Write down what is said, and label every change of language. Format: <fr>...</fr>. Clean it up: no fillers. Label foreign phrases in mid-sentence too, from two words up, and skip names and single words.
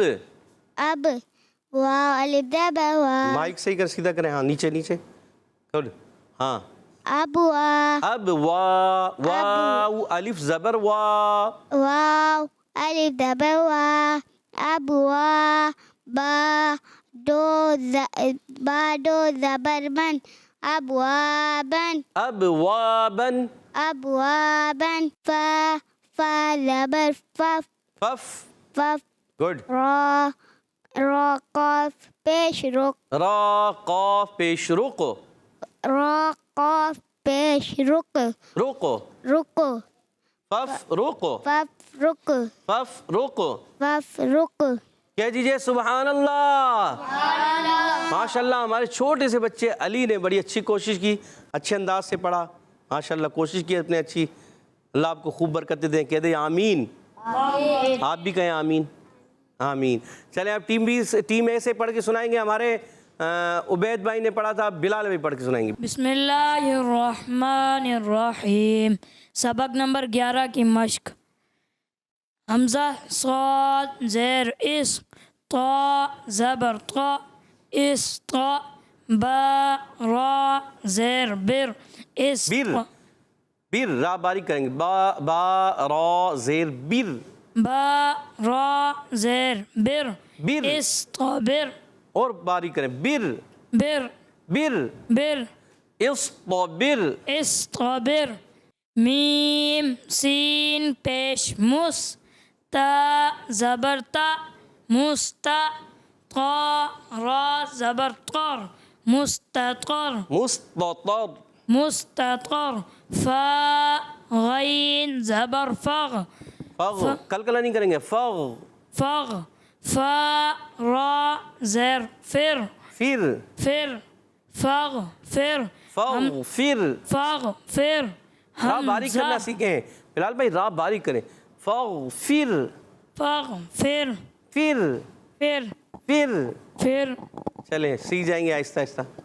<ur>اب واو الف زبر وا مائک صحیح کر سیدھا کریں. ہاں نیچے نیچے گڈ. ہاں اب وا اب وا واو الف زبر وا واو الف زبر وا اب وا با دو زبر بن ابوابن ابوابن ابوابن فا زبر فف فف گڈ. را قاف پیش رق را قاف پیش رق را قاف پیش رق رق رق فف رق فف رق فف رق. فف رق. کہہ دیجئے</ur> <ar>سبحان اللہ. ماشاء اللہ.</ar> <ur>ہمارے چھوٹے سے بچے علی نے بڑی اچھی کوشش کی, اچھے انداز سے پڑھا</ur> <ar>ماشاء اللہ.</ar> <ur>کوشش کی اپنے اچھی. اللہ آپ کو خوب برکتیں دیں. کہہ دیں آمین. آپ بھی کہیں آمین. آمین. چلیں اب ٹیم اے سے پڑھ کے سنائیں گے. ہمارے عبید بھائی نے پڑھا تھا, بلال بھی پڑھ کے سنائیں گے.</ur> <ar>بسم اللہ الرحمن الرحیم.</ar> <ur>سبق نمبر 11 کی مشق. حمزہ صاد زیر اس طا زبر طا اس طا با را زیر بر اس بر بر را باریک کریں گے. با را زیر بر با را زیر بر بر اس طا بر اور باریک کریں. بر بر بر بر اصطبر اصطبر. میم سین پیش مس تا زبر تا مستا طا را زبر طر مستطر مستطر مستطر فا غین زبر فغ فغ کلکلا نہیں کریں گے فغ فغ فا را زیر فر پھر فغ فر فغ پھر فغ فر را باریک کرنا سیکھیں بلال بھائی، را باریک کریں فغ پھر فغ فر پھر فر پھر فر چلیں سیکھ جائیں گے آہستہ آہستہ.</ur>